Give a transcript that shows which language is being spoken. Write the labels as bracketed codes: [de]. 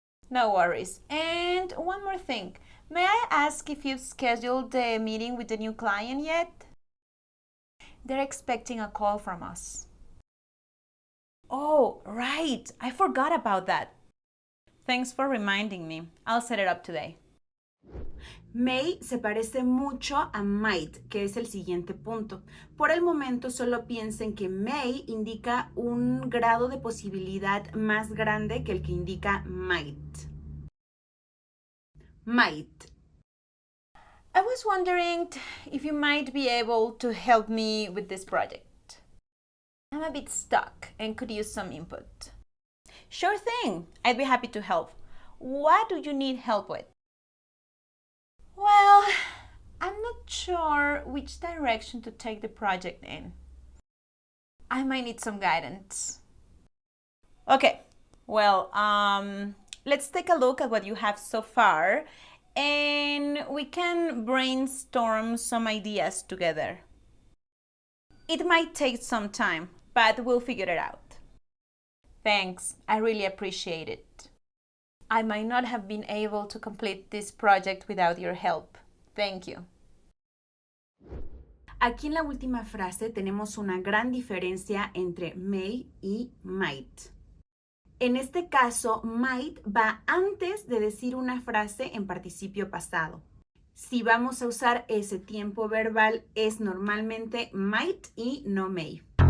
[en] No worries. And one more thing. May I ask if you've scheduled the meeting with the new client yet? They're expecting a call from us. Oh, right. I forgot about that. Thanks for reminding me. I'll set it up today. [es] May se parece mucho a might, que es el siguiente punto. Por el momento solo piensen que may indica un grado de posibilidad más grande que el que indica might. [en] Might. I was wondering if you might be able to help me with this project. I'm a bit stuck and could use some input. Sure thing. I'd be happy to help. What do you need help with? Well, I'm not sure which direction to take the project in. I might need some guidance. Okay, well, let's take a look at what you have so far and we can brainstorm some ideas together. It might take some time, but we'll figure it out. Thanks, I really appreciate it. I might not have been able to complete this project without your help. Thank you. [es] Aquí en la última frase tenemos una gran diferencia entre may y might. En este caso, might va antes de decir una frase en participio pasado. Si vamos a usar ese tiempo verbal, es normalmente might y no may.